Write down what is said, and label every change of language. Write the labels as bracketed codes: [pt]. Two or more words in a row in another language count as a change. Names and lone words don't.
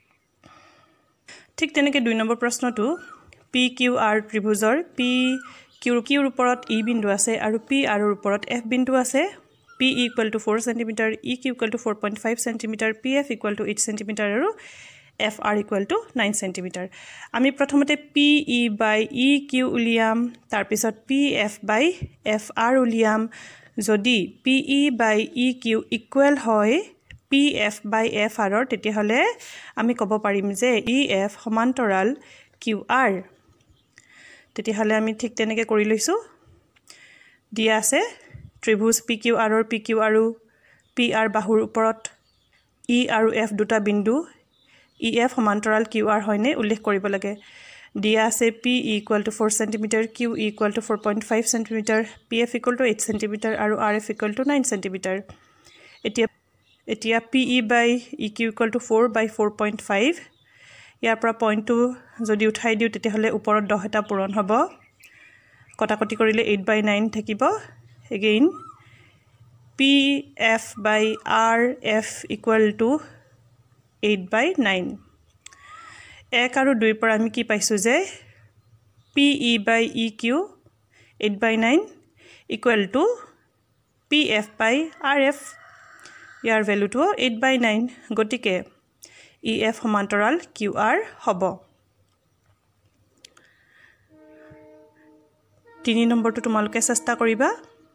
[as] ঠিক তেনেকে 2 নম্বৰ প্ৰশ্নটো PQR ত্ৰিভুজৰ PQৰ ওপৰত E বিন্দু আছে আৰু PR ৰ ওপৰত F বিন্দু আছে [en] PE equal to 4 cm, EQ equal to 4.5 cm, PF equal to 8 cm [as] আৰু FR equal to 9 cm আমি প্ৰথমতে [en] PE by EQ [as] উলিয়াম তাৰ পিছত [en] PF by FR [as] উলিয়াম যদি [en] PE by EQ [as] ইকুৱেল হয় [en] PF by FR [as] ৰ তেতিয়া হলে আমি ক'ব পাৰিম যে EF সমান্তৰাল QR তেতিয়া হলে আমি ঠিক তেনেকে কৰি লৈছো দিয়া আছে ত্ৰিভুজ PQR আৰু PQ আৰু PR বাহুৰ ওপৰত E আৰু F দুটা বিন্দু EF সমান্তৰাল QR হয়নে উল্লেখ কৰিব লাগে দিয়া আছে [en] PE equal to 4 cm, QE equal to 4.5 cm, PF equal to 8 cm আৰু RF equal to 9 cm [as] এতিয়া [en] PE by EQ equal to 4 by 4.5 [as] ইয়াৰ পৰা পইণ্টটো যদি উঠাই দিও তেতিয়া হলে ওপৰত 10 এটা পূৰণ হ'ব কটাকটি কৰিলে [en] 8 by 9 [as] থাকিব again [en] PF by RF equal to 8 by 9 [as] 1 আৰু 2 পৰা আমি কি পাইছো যে [en] PE by EQ 8 by 9 equal to PF by RF [as] ইয়াৰ ভ্যালুটো [en] 8 by 9 [as] গতিকে EF সমান্তৰাল QR হ'ব। 3 নম্বৰটো তোমালোকে চেষ্টা কৰিবা